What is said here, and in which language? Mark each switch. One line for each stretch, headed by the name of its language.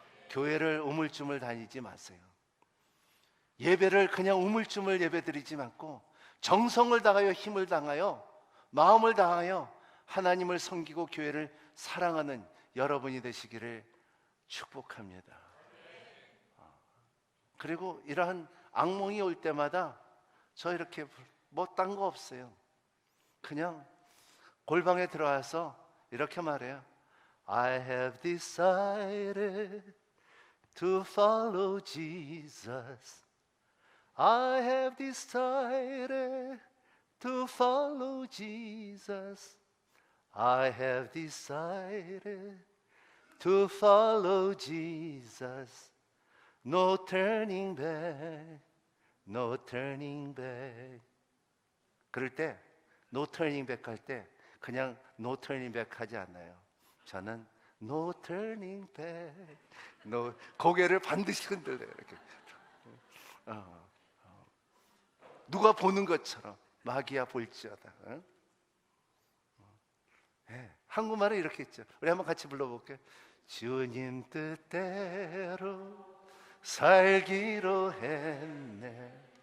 Korean: 교회를 우물쭈물 다니지 마세요. 예배를 그냥 우물쭈물 예배드리지 않고 정성을 다하여 힘을 다하여 마음을 다하여 하나님을 섬기고 교회를 사랑하는 여러분이 되시기를 축복합니다. 그리고 이러한 악몽이 올 때마다 저 이렇게 뭐 딴 거 없어요. 그냥 골방에 들어와서 이렇게 말해요.
English: I have decided to follow Jesus. I have decided to follow Jesus. I have decided to follow Jesus. No turning back, no turning back.
Korean: 그럴 때
English: no turning back
Korean: 할 때 그냥 no turning back 하지 않아요.
English: 저는 no turning back.
Korean: no, 고개를 반드시 흔들어요. 이렇게. 누가 보는 것처럼 마귀야 볼지어다. 네, 한국말은 이렇게 했죠. 우리 한번 같이 불러볼게요. 주님 뜻대로 살기로 했네.